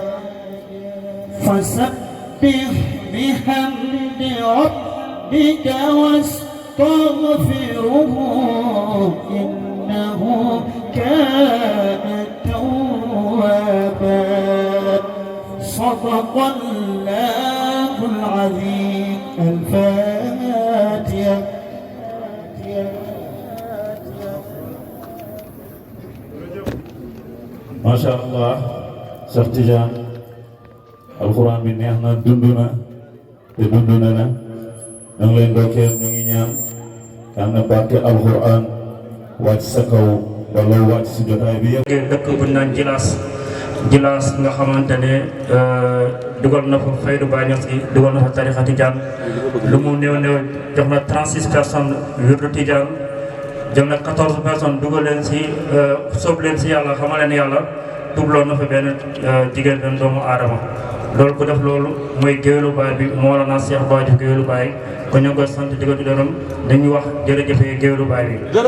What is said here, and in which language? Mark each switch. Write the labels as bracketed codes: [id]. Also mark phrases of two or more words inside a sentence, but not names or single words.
[ar] فسبح بحمد ربك واستغفره إنه كان توابا صدق الله العظيم الفاتحة ما شاء الله [wo] Cheikh Tidiane alxuraan bi neex na dund na te dund na na da nga leen ndokkeel ñu ngi ñaan yal na barke alxuraan wàcc sa kaw wala wàcc si jotaay bi yëpp. dëkk bu ñu naan Jilaas nga xamante ne dugal na fa Faydu Baay Ñas gi dugal na fa tarixa Tijaan lu mu néew jox na 36 personnes wirdu Tijaan jël na 14 personnes dugal leen si sóob leen si yàlla xamal leen yàlla tubloo na fa benn jigéen benn doomu aadama loolu ku def loolu mooy géwélu baay bi Mawlana Cheikh Baay di géwélu baay ko ñu ngi koy sant di ko gërëm dañuy wax jërëjëfee géwélu baay bi.